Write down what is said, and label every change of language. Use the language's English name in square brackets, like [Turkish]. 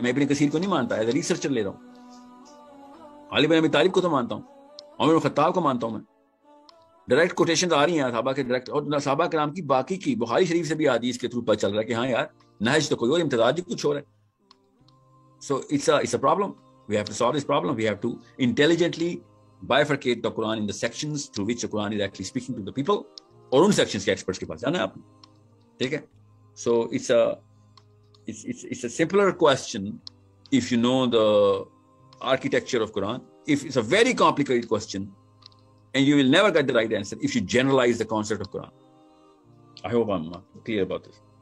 [Urdu] میں ابن کثیر کو نہیں مانتا, ایز اے ریسرچر لے رہا ہوں. علی بن ابی طالب کو تو مانتا ہوں, عمر بن خطاب کو مانتا ہوں میں. ڈائریکٹ کوٹیشنز آ رہی ہیں صحابہ کے ڈائریکٹ, اور صحابہ کرام کی باقی کی بخاری شریف سے بھی حدیث کے تھرو پتہ چل رہا ہے کہ ہاں یار نہج تو کوئی اور, امتزاج کچھ اور ہے. [English] So it's a problem. We have to solve this problem. We have to intelligently bifurcate the Quran in the sections through which the Quran is actually speaking to the people. [Urdu] اور ان sections کے experts کے پاس جانا ہے آپ نے, ٹھیک ہے. [English] So it's a simpler question if you know the architecture of Quran. If it's a very complicated question, and you will never get the right answer if you generalize the concept of Quran. I hope I'm clear about this.